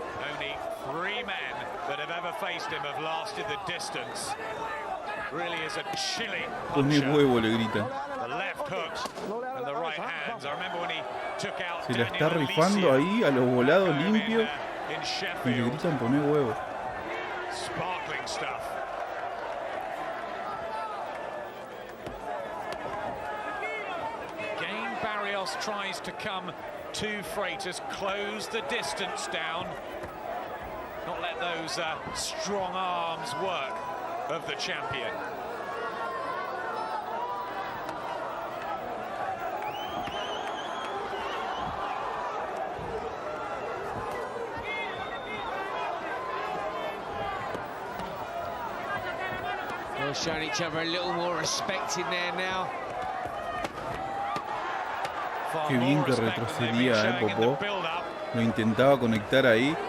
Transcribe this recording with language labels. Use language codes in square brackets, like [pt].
[en] Only 3 men that have ever faced him have lasted the distance. Really is a chilling [es] Pone huevo, le gritan. [en] The left hooks and the right hands. I remember when he took out [es] Se la está rifando ahí a los volados limpios y le gritan poner huevo. [en] Sparkling stuff. Again, Barrios tries to come to Freitas, close the distance down, not let those strong arms work of the champion. They're showing each other a little more respect in there now. [es] Qué bien que retrocedía, Popo. Lo intentaba conectar ahí.